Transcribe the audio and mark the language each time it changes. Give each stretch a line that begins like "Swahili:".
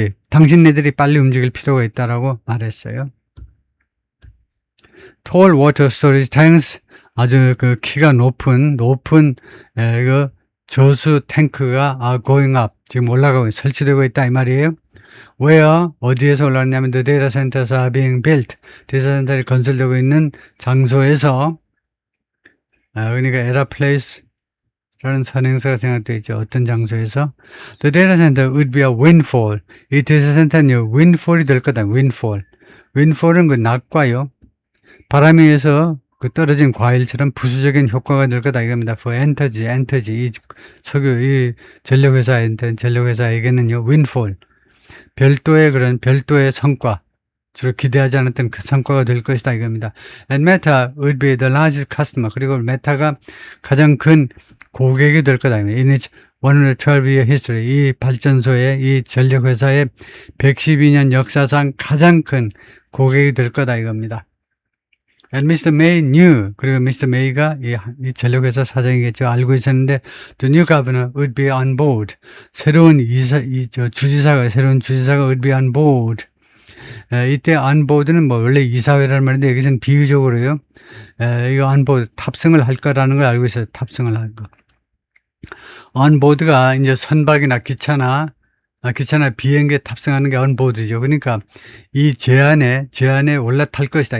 Korean: 당신네들이 빨리 움직일 필요가 있다라고 말했어요.
English: Tall water storage tanks,
Korean: 아주 그 키가 높은 그 저수 탱크가
English: going up,
Korean: 지금 올라가고 설치되고 있다 이 말이에요.
English: Where,
Korean: 어디에서 올라가냐면
English: the data centers are being built.
Korean: 데이터 센터를 건설되고 있는 장소에서, 그러니까 at a place 라는 선행사가 생각되어 있죠. 어떤 장소에서.
English: The data center would be a windfall.
Korean: 이 데이터 센터는요 windfall이 될 거다. windfall은 그 낙과요. 바람에 의해서 그 떨어진 과일처럼 부수적인 효과가 될 거다 이겁니다. For 엔터지 이 전력회사에게는요 windfall, 별도의 성과, 주로 기대하지 않았던 그 성과가 될 것이다 이겁니다.
English: And Meta would be the largest customer.
Korean: 그리고 메타가 가장 큰 고객이 될 거다.
English: In its 112year history,
Korean: 이 발전소의, 이 전력회사의 112년 역사상 가장 큰 고객이 될 거다 이겁니다.
English: And Mr. May knew,
Korean: 그리고
English: Mr.
Korean: May가 이 전력회사 사장이겠죠. 알고 있었는데,
English: the new governor would be on board.
Korean: 새로운 주지사가
English: would be on board.
Korean: 이때 onboard는 뭐 원래 이사회라는 말인데 여기서는 비유적으로요. 이거 onboard 탑승을 할 거라는 걸 알고 있어요. 탑승을 할 거. onboard가 이제 선박이나 기차나 비행기에 탑승하는 게 onboard죠. 그러니까 이 제안에 올라탈 것이다.